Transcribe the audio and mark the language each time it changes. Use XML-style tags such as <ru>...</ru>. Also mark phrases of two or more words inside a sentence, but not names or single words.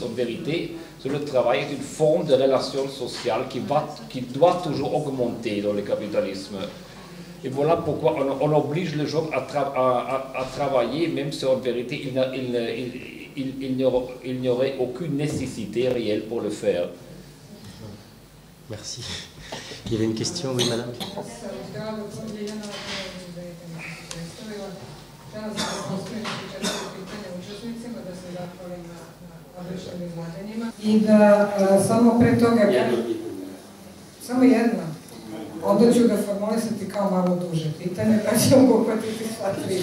<fr>En vérité, le travail est une forme de relation sociale qui doit toujours augmenter dans le capitalisme. Et voilà pourquoi on oblige les gens à travailler, même si en vérité il n'y aurait aucune nécessité réelle pour le faire. Merci. Il y avait une question, oui, madame.</fr> <sr>I da samo pre toga, samo jedno, onda ću ga formulisati kao malo duže pitanje, pa ćemo uhvatiti sva 3.</sr>